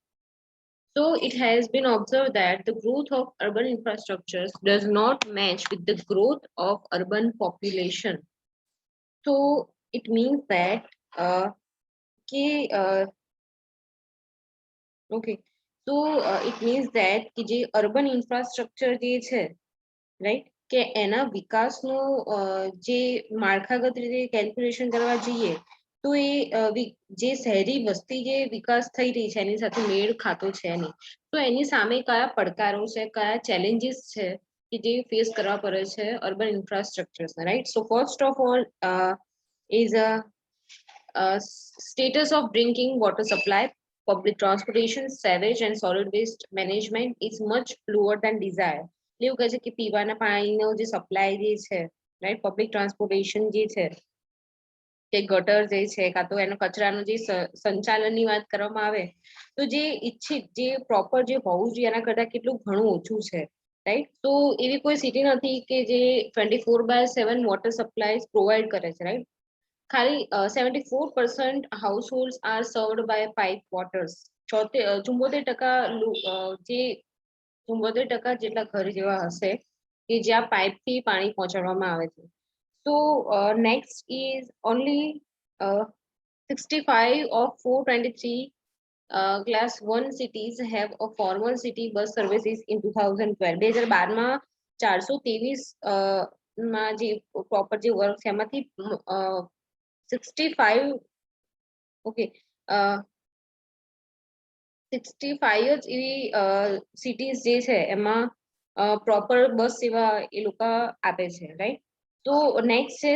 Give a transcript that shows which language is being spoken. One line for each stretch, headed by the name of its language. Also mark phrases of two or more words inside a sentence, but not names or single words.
English: So it has been observed that the growth of urban infrastructures does not match with the growth of urban population. So it means that कि, okay. So it means that
Gujarati: કે જે
English: urban infrastructure
Gujarati: જે છે રાઈટ કે એના વિકાસનું જે માળખાગત રીતે કેલ્ક્યુલેશન કરવા જઈએ તો એ જે શહેરી વસ્તી જે વિકાસ થઈ રહી છે એની સાથે મેળ ખાતો છે નહીં તો એની સામે કયા પડકારો છે કયા ચેલેન્જીસ છે કે જે ફેસ કરવા પડે છે
English: urban infrastructures right so first of all is status of drinking water supply, public transportation, sewage and solid waste management is much lower than desired.
Gujarati: એવું કહે છે કે પીવાના પાણીનો જે સપ્લાય જે છે રાઈટ
English: public transportation
Gujarati: જે છે કે ગટર જે છે કાં તો એનો કચરાનું જે સંચાલનની વાત કરવામાં આવે તો જે ઈચ્છિત જે પ્રોપર જે હોવું જોઈએ એના કરતાં કેટલું ઘણું ઓછું છે રાઈટ તો એવી કોઈ સિટી નથી કે જે 24/7
English: water supply provide
Gujarati: કરે છે રાઈટ ખાલી
English: 74% households are served by pipe waters.
Gujarati: 74% જે 74% જેટલા ઘર જેવા હશે કે જ્યાં પાઇપથી પાણી પહોંચાડવામાં આવે છે.
English: So next is only 65 of 423 class 1 cities have a formal city bus services in 2012.
Gujarati: 2012 માં 423 માં જે પ્રોપર જે વર્ક છે એમાંથી 65 ઓકે 65 જ એવી સિટીઝ જે છે એમાં પ્રોપર બસ સેવા એ લોકો આપે છે રાઈટ તો નેક્સ્ટ છે